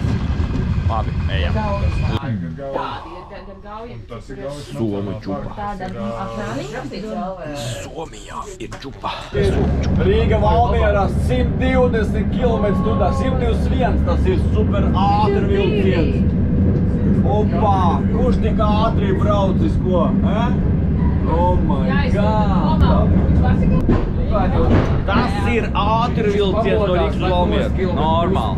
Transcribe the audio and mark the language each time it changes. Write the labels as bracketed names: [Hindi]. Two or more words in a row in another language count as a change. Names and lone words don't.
[Latvian] Labi, ejam. Somu čupa. Somijā ir čupa. Rīga Valmiera 120 km/h, 121, tas ir super ātri vilciens. Opā, kurš tik ātri braucis ko? [English] Oh my god! [Latvian] Tas ir ātri vilciens no Rīgas Valmiera. Normāli.